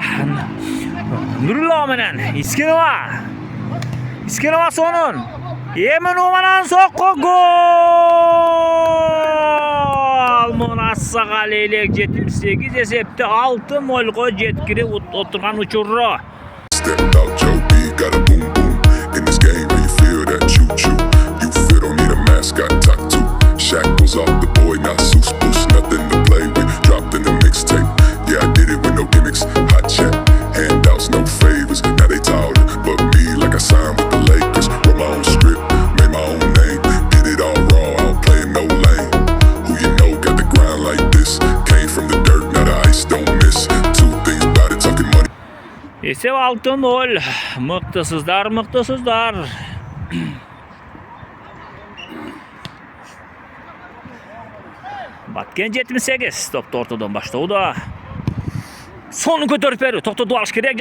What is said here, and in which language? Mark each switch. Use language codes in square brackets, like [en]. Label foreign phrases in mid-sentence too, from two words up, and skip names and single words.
[ky] Нурулла менен Искенова сонун. Эми Нуманан сокко гол. Мунасага Лейлек 78 эсепти 6-0 жеткирип отурган учуру. [en] Stepped out Joe B, got a boom boom. In this game, where you feel that choo choo. You feel don't need a mascot tattoo. Shackles off the boy, not Seuss Boost, nothing to play with. Dropped in the mixtape. Yeah, I did it with no gimmicks. Hot chat, handouts, no favors. Now they taller, but me like I signed with the Lakers. Wrote my own script, made my own name. Did it all raw, I don't play no lane. Who you know got the grind like this? Came from the dirt, now the ice don't miss. Two things about it, talking money. [ky] Эсеп 6-0. Мыктысыздар. Баткен 78 топту ортодон баштоодо. Сонун көтөрүп берүү. Токтоду алыш керек.